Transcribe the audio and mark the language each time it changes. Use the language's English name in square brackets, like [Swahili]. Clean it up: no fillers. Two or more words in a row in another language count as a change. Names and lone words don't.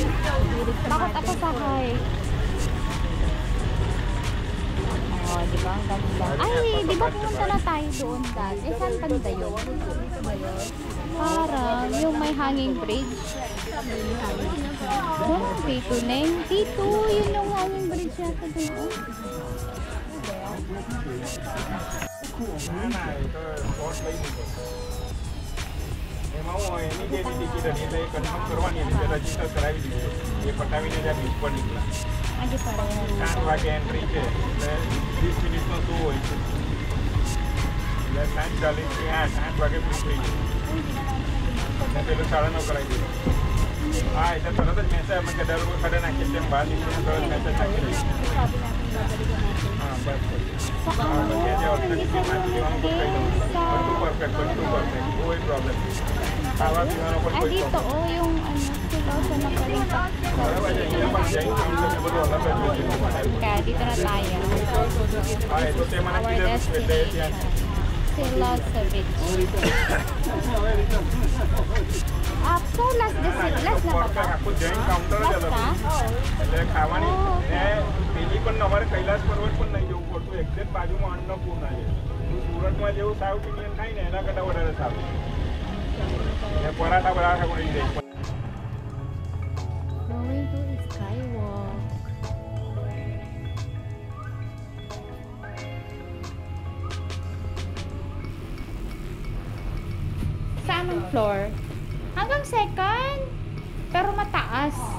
[Filipino] Takot ako sakay. Oh, di ba? Ang banda. Ay, di ba pumunta na tayo doon dati? Eh, saan banda yun? Parang yung may [English] hanging bridge. [Filipino] Oh, T2 na yun. T2, yun yung [English] hanging bridge [Filipino] yata doon. [Gujarati] એમાં એની જે ટિકિટ હતી એટલે કન્ફર્મ કરવાની હતી એટલે રજીસ્ટર કરાવી દીધું એ પટાવીને જ્યાં ઉપર નીકળ્યા 4 વાગે એન્ટ્રી છે એટલે 20 મિનિટનો શો હોય છે એટલે 7:40 8 વાગે ફ્રી થઈ ગયું ને પેલું 9:30 કરાવી દીધું હા એટલે તરત જ મેસેજ અમે કે દર વખતે નાખીએ તેમ બહાર નીકળીને તરત મેસેજ નાખી દઈએ હા બસ ત્યાં જે ઓથેન્ટિકેટ નાખી દેવાનું તો કહી દઉં બધું પરફેક્ટ કોઈ પ્રોબ્લેમ ખાવા પીવાનો પણ કોઈ [Filipino] dito oh, yung ano, sila sa nakalita. Kaya dito na tayo. [English] Our destination. [Filipino] Silosevic. So last na ba? Last na? [Gujarati] એટલે ખાવાની પેલી પણ અમારે કૈલાસ પર્વત પણ નહીં જવું પડતું એક્ઝેક્ટ બાજુમાં અન્નપૂર્ણા છે સુરતમાં જેવું [English] South Indian [Gujarati] થાય ને એના કરતાં વધારે સારું પરાઠા બરાઠા મળી જાય [English] Going to Skywalk. [Filipino] Sa anong floor? Hanggang second. Pero mataas.